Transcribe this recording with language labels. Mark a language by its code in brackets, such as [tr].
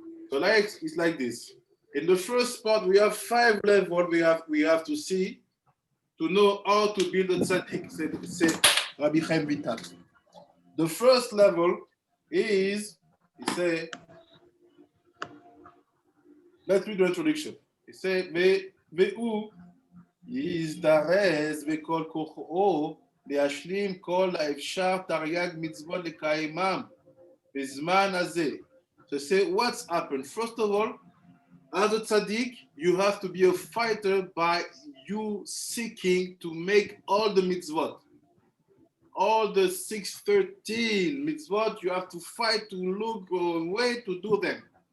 [en] So it's like this. In the first part, we have 5 levels we have to see to know how to build a Tzadik, say Rabbi Chaim Vital. The first level is, he say, let's read the introduction. He say, [he] והוא יזדרז בכל כוחו להשלים כל האפשר תרי"ג מצוות לקיימם בזמן הזה. [en] So say what's happened. First of all, as a tzaddik, you have to be a fighter by you seeking to make all the mitzvot. All the 613 mitzvot, you have to fight to look way to do them.